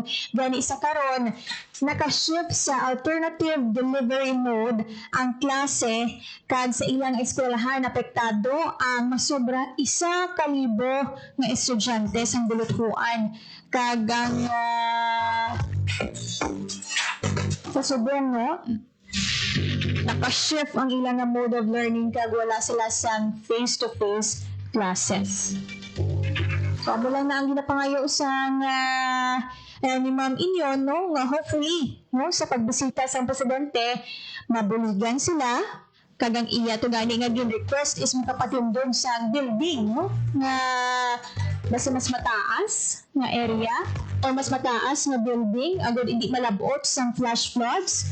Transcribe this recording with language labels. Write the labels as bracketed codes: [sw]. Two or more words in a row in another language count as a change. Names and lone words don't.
[hil] Gani isa karon nakashift sa [en] alternative delivery mode [hil] ang klase kag sa ilang eskwelahan apektado ang masobra 1,000 nga estudyante sa buluthuan. Kag ang sa subong, nakashift ang ilang [en] mode of learning [hil] kag wala sila sa [en] face-to-face classes. [hil] So, amo lang na ang ginapangayo sa ni Ma'am Inyon, nga hopefully, sa pagbisita sa presidente, mabuligan sila, kag ang iya to gani nga gin-request is makapatindog sa building, nga basta mas mataas nga area or mas mataas nga building agad hindi malabot sa [en] flash floods.